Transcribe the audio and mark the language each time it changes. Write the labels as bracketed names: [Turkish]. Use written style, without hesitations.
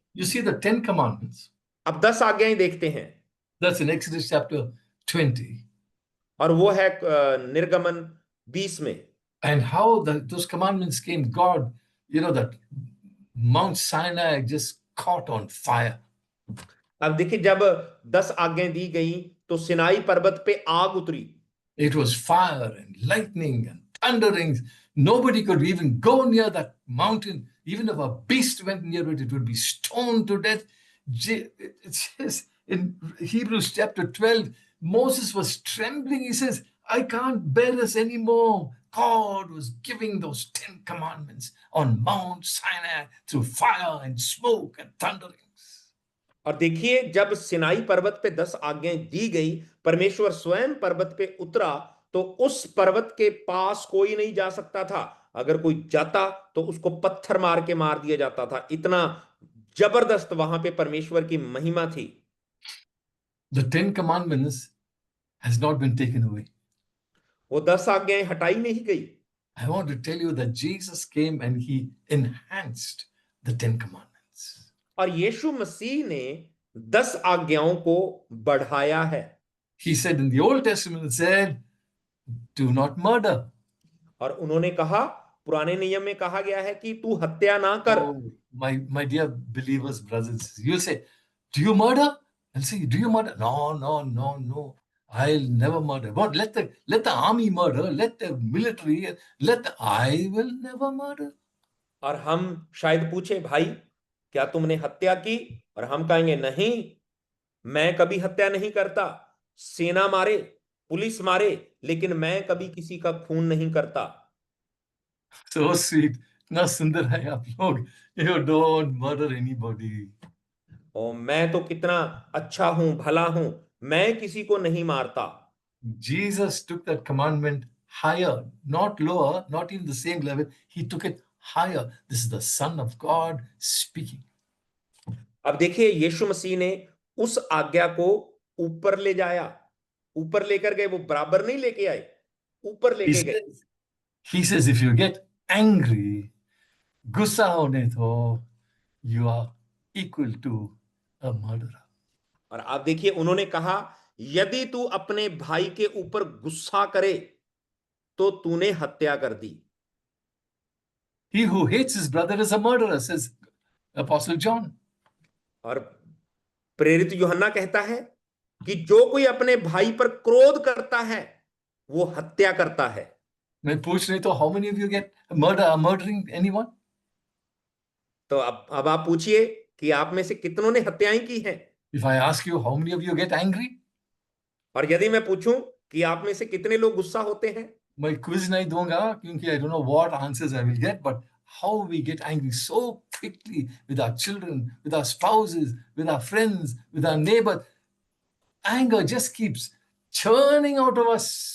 [English] You see the 10 commandments. [Hindi] अब 10 आज्ञाएं देखते हैं [English] That's in Exodus chapter 20. [Hindi] और वो है निर्गमन 20 में। [English] And how those commandments came, God, that Mount Sinai just caught on fire. [Hindi] अब देखिए जब 10 आज्ञाएं दी गई तो सिनाई पर्वत पे आग उतरी। [English] It was fire and lightning and thunderings. Nobody could even go near that mountain. Even if a beast went near it, it would be stoned to death. It says in Hebrews chapter 12, Moses was trembling. He says, I can't bear this anymore. God was giving those 10 commandments on Mount Sinai through fire and smoke and thunderings. [Hindi] और देखिए जब सिनाई पर्वत पे 10 आज्ञाएं दी गई, परमेश्वर स्वयं पर्वत पे उतरा तो उस पर्वत के पास कोई नहीं जा सकता था। अगर कोई जाता तो उसको पत्थर मार के मार दिया जाता था। इतना जबरदस्त वहां पे परमेश्वर की महिमा थी। [English] The 10 commandments has not been taken away. [Hindi] वो 10 आज्ञाएं हटाई नहीं गई। [English] I want to tell you that Jesus came and he enhanced the 10 commandments. [Hindi] और यीशु मसीह ने 10 आज्ञाओं को बढ़ाया है। [English] He said in the Old Testament, it said, do not murder. [Hindi] और उन्होंने कहा, पुराने नियम में कहा गया है कि तू हत्या ना कर। [English] Oh, my dear believers, brothers, you'll say, do you murder? I'll say, do you murder? No. I'll never murder. But let the army murder, let the military, I will never murder. [Hindi] और हम शायद पूछे, भाई क्या तुमने हत्या की? और हम कहेंगे नहीं, मैं कभी हत्या नहीं करता। सेना मारे, पुलिस मारे, लेकिन मैं कभी किसी का खून नहीं करता। [English] So sweet. [Hindi] ना सुंदर है आप लोग. [English] You don't murder anybody. [Hindi] और मैं तो कितना अच्छा हूं, भला हूं, मैं किसी को नहीं मारता। [English] Jesus took that commandment higher, not lower, not even the same level. He took it higher. This is the Son of God speaking. [Hindi] अब देखिए यीशु मसीह ने उस आज्ञा को ऊपर ले जाया, ऊपर लेकर गए। वो बराबर नहीं लेके आए, ऊपर लेके गए। [English] He says, if you get angry, [Hindi] गुस्सा होने तो [English] you are equal to a murderer. [Hindi] और आप देखिए उन्होंने कहा, यदि तू अपने भाई के ऊपर गुस्सा करे तो तूने हत्या कर दी। [English] He who hates his brother is a murderer, says Apostle John. [Hindi] और प्रेरित यूहन्ना कहता है कि जो कोई अपने भाई पर क्रोध करता है वो हत्या करता है। मैं पूछ रही तो [English] how many of you get murdering anyone? [Hindi] तो अब आप पूछिए कि आप में से कितनों ने हत्याएं की हैं? [English] If I ask you how many of you get angry? [Hindi] और यदि मैं पूछूं कि आप में से कितने लोग गुस्सा होते हैं? मैं quiz नहीं दूंगा क्योंकि [English] I don't know what answers I will get, but how we get angry so quickly with our children, with our spouses, with our friends, with our neighbors. Anger just keeps churning out of us.